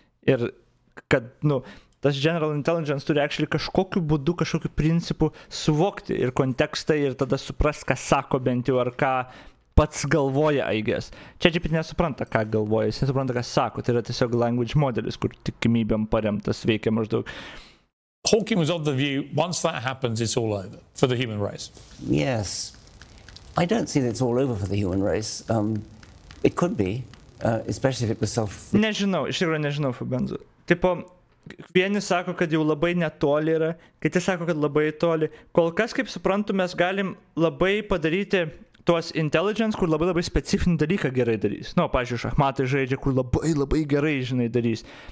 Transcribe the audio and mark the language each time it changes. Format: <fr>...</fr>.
<lt>Ir kad, tas general intelligence turi actually kažkokiu būdu, kažkokiu principu suvokti ir kontekstą ir tada suprast, ką sako bent jau, ar ką pats galvoja,</lt> <en>I guess.</en> <lt>ChatGPT nesupranta, ką galvoja, jis nesupranta, ką sako. Tai yra tiesiog language modelis, kur tikimybėm paremtas veikia maždaug.</lt> <en>Hawking was of the view, once that happens, it's all over for the human race. Yes. I don't see that it's all over for the human race. It could be, especially if it was self...</en> <lt>Nežinau, iš tikrųjų nežinau, Fabenzu. Tipo, vieni sako, kad jau labai netoli yra, kiti sako, kad labai toli. Kol kas, kaip suprantu, mes galim labai padaryti tuos intelligence, kur labai specifinį dalyką gerai darys. Pavyzdžiui, šachmatai žaidžia, kur labai gerai, žinai, darys.</lt>